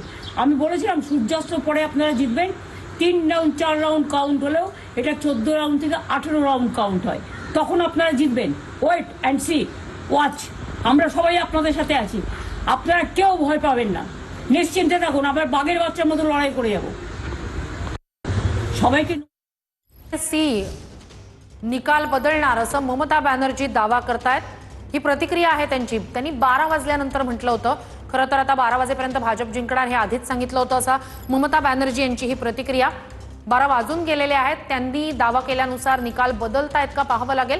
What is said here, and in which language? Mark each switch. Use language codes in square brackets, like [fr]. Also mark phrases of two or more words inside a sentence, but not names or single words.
[bn] আমি বলেছিলাম সূর্যাস্তের পরে আপনারা জিতবেন। 3 রাউন্ড 4 রাউন্ড কাউন্ট হলেও এটা 14 রাউন্ড থেকে 18 রাউন্ড কাউন্ট হয়, তখন আপনারা জিতবেন। [en] wait and see, watch, [bn] আমরা সবাই আপনাদের সাথে আছি, আপনারা কেউ ভয় পাবেন না, নিশ্চিন্তে থাকুন, আমরা বাঘের বাচ্চার মতো লড়াই করে যাব। সবাইকে [mr] निकाल बदलणार असं ममता बॅनर्जी दावा करतायत। ही प्रतिक्रिया आहे त्यांची। त्यांनी 12 वाजल्यानंतर म्हटलं होतं, खरं तर आता 12 वाजेपर्यंत भाजप जिंकणार हे आधीच सांगितलं होतं असं ममता बॅनर्जी यांची ही प्रतिक्रिया। 12 वाजून गेलेले आहेत, त्यांनी दावा केल्यानुसार निकाल बदलतायत का पाहावं लागेल।